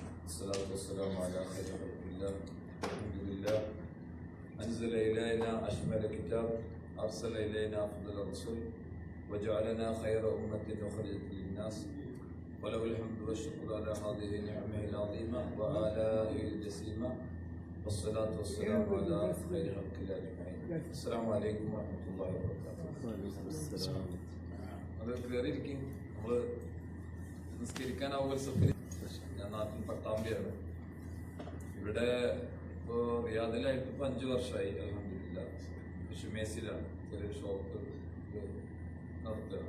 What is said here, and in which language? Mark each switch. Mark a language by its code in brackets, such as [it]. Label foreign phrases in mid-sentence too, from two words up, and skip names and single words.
[ar] والصلاة والسلام على خير خلق الله. الحمد لله أنزل إلينا أشمل كتاب، أرسل إلينا أفضل الرسل، وجعلنا خير أمة أخرجت للناس، وله الحمد والشكر على هذه النعمة العظيمة وآلائه الجسيمة، والصلاة والسلام على خير خلق الله أجمعين. السلام عليكم ورحمة الله وبركاته. [ml] അത് കയറിയിരിക്കും. നമ്മൾ നിസ്കരിക്കാനാവുക സഫരി. ഞാൻ നാട്ടിൽ പട്ടാമ്പിയാണ്. ഇവിടെ ഇപ്പോൾ റിയാദിലായിട്ട് ഇപ്പോൾ 5 വർഷമായി. അൽഹംദുലില്ലാ. ഷുമേസിലാണ് ചെറിയൊരു ഷോപ്പ് നടത്തുകയാണ്.